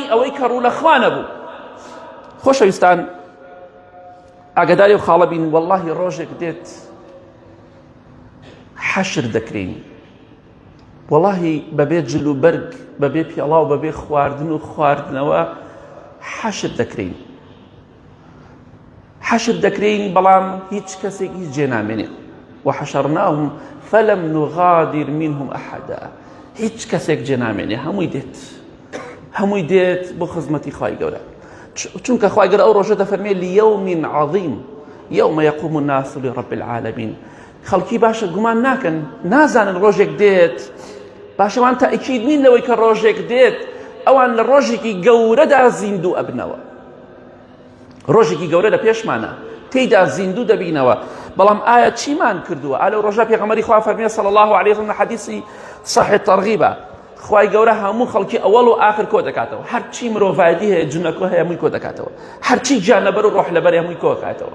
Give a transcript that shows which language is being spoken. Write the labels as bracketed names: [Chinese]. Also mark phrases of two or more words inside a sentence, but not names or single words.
[Central Kurdish] ئەوەی کە ڕوو لە خوا نەبوو. خۆشەویستان ئاگاداری و خاڵە بین، وەڵڵاهی ڕۆژێک دێت حەشر دەکرین، وەڵڵاهی بەبێ جل و بەرگ، بەبێ پێڵا و بەبێ خواردن و خواردنەوە حەشر دەکرین. حەشر دەکرین بەڵام هیچ کەسێکی جێ نامێنێ. [Arabic] وحشرناهم فلم نغادر منهم أحدا. [Central Kurdish] هیچ کەسێک جێ نامێنێ، هەمووی دێت بۆ خزمەتی خوای گەورە، چونکە خوای گەورە ئەو ڕۆژە دەفەرمێ [Arabic] ليوم عظيم يوم يقوم الناس لرب العالمين. [Central Kurdish] خەڵکی باشە گومان ناکەن، نازانن ڕۆژێک دێت، باشەوان تاکید نین لەوەی کە ڕۆژێک دێت ئەوان لە ڕۆژێکی گەورەدا زیندوو ئەبنەوە. ڕۆژێکی گەورە لە پێشمانە، تێیدا زیندوو دەبینەوە. بەڵام ئایا چیمان کردووە؟ ئالە ڕۆژە پێغەمبەری خوا فەرمێ [Arabic] صلی الله عليه وسلم [Central Kurdish] حەدیثی صحیح تەرغیبە، خوای گەورە هەموو خەڵکی ئەوەڵ و ئاخر کۆ دەکاتەوە، هەرچی مرۆڤایەتی هەیە جونەکۆ هەیە هەمووی کۆ دەکاتەوە، هەرچی گیانلەبەر و ڕۆح لەبەر هەمووی کۆ دەکاتەوە.